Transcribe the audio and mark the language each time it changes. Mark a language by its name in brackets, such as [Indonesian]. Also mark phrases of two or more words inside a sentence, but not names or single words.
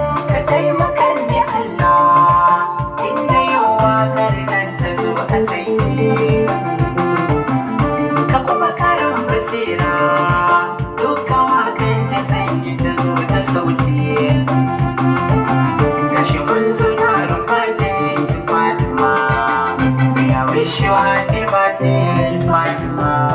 [Hausa] Ka taimaka ni Allah, in na yi waƙar nan ta zo a saiti. Ka kuma karin basira, dukkan waƙar da zan yi ta zo da sauti. Gashi mun zo taron birthday ki Fatima, [English] we wish you happy birthday, [Hausa] Fatima.